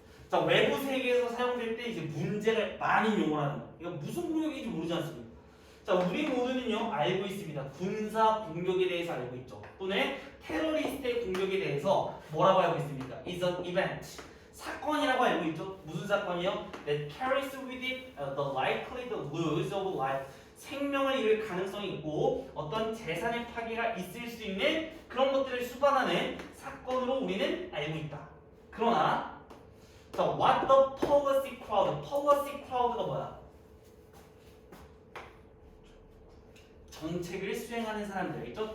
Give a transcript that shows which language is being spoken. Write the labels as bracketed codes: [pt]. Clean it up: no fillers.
[ko] 자, 외부 세계에서 사용될 때 이제 문제가 많은 용어라는 거. 이거 무슨 공격인지 모르지 않습니까? 자, 우리 모두는요 알고 있습니다. 군사 공격에 대해서 알고 있죠. 또는 테러리스트의 공격에 대해서 뭐라고 알고 있습니까? [en] is an event. [ko] 사건이라고 알고 있죠. 무슨 사건이요? [en] That carries with it the likely the loss of life. [ko] 생명을 잃을 가능성이 있고 어떤 재산의 파괴가 있을 수 있는 그런 것들을 수반하는 사건으로 우리는 알고 있다. 그러나 자, [en] what the policy crowd? [ko] policy crowd가 뭐야? 정책을 수행하는 사람들, 있죠?